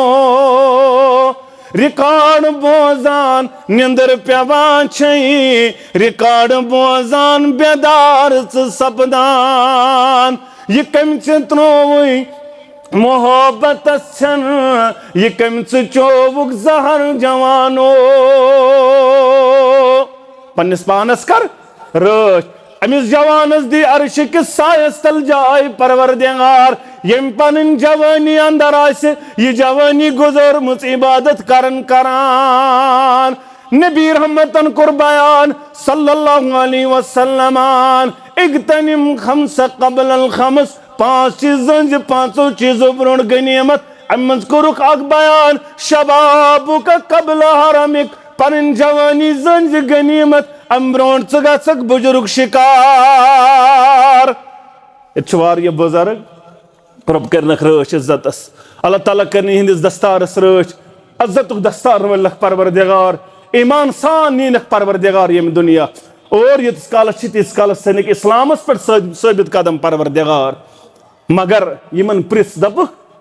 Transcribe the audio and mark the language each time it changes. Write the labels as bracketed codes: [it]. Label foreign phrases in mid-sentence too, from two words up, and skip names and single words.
[ks] ریکارڈ بوزان نیندر پیوان چھے ریکارڈ بوزان بیدار ژٕ سپدان یہ کٔمۍ ژےٚ ترٛووُے محبتس چھنہٕ یہ کٔمۍ ژٕ چووُکھ زہر جوانو پننس پانس کر رٲچھ امس جوانس دی عرش کس سایس تل جائے پروردگار یم پنن جوانی اندر آسہِ یہ جوانی گزرمٕژ عبادت کران نبی رحمتن کوٚر بیان [ar] صلی اللہ علیہ وسلم اغتنم خمس قبل الخمس [ks] پانچ چیزن پانچو چیزو برونٛٹھ غنیمت امہِ منٛز کوٚرُکھ اکھ بیان شبابُک قبل حرمک پنن جوانی زن غنیمت ام برونٛٹھ ژٕ گژھکھ بُجرُک شکار ییٚتہِ چھُ واریاہ بُزرگ رۄب کرنکھ رٲچھ عزتس اللہ تعالیٰ کرنہِ یِہنٛدِس دستارس رٲچھ عزتُک دستار ولکھ پروردگار ایمان سان نیٖنکھ پروردگار ییٚمہِ دُنیا اور ییٖتِس کالس چھِ تیٖتِس کالس ژھٕنکھ اسلامس پٮ۪ٹھ ثٲبت قدم پروردگار مگر یِمن پرٛژھ دپکھ